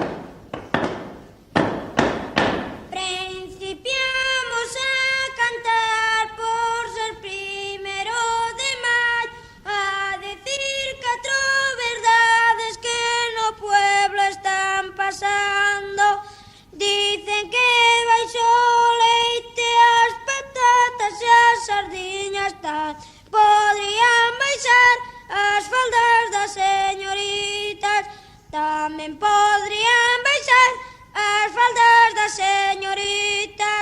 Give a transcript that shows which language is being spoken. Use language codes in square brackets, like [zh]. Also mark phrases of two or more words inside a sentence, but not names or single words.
[es] Principiamos a cantar por ser primero de mayo, a decir cuatro verdades que no pueblo están pasando. [gl] Dicen que baixo leite as patatas e as sardiñas podrían baixar as faldas das señoritas, tamén podrían baixar as faldas das señoritas.